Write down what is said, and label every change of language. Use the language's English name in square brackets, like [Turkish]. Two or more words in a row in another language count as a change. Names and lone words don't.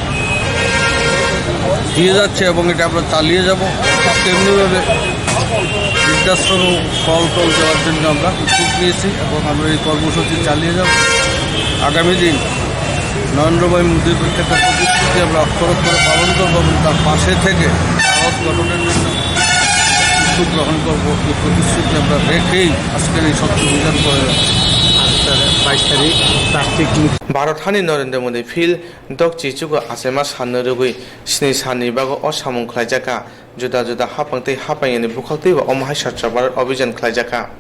[Bangla] দিয়ে যাচ্ছে এবং এটা আমরা চালিয়ে যাব তেমনিভাবে বৃদ্ধাশ্রম ফল টল দেওয়ার জন্য আমরা উদ্যোগ নিয়েছি এবং আমরা এই কর্মসূচি চালিয়ে যাব আগামী দিন নরেন্দ্র ভাই মোদীর প্রত্যেকটা প্রতিশ্রুতি আমরা অক্ষর অক্ষরে পালন করবো এবং তার পাশে থেকে ভারত গঠনের জন্য উদ্যোগ গ্রহণ করবো এই প্রতিশ্রুতি আমরা রেখেই আজকের এই স্বচ্ছ অভিযান করে যাচ্ছি 22 তারিখ প্লাস্টিক [Kok Borok] भारत हानि नरेंद्र मोदी फिल दक चिचुको आसेमा साननो रुगै स्नि साननि बागो असामुं खलायजाका जुदा जुदा हापांतै हापायनि बुखाक्तै अमहाय स्वच्छ भारत अभियान खलायजाका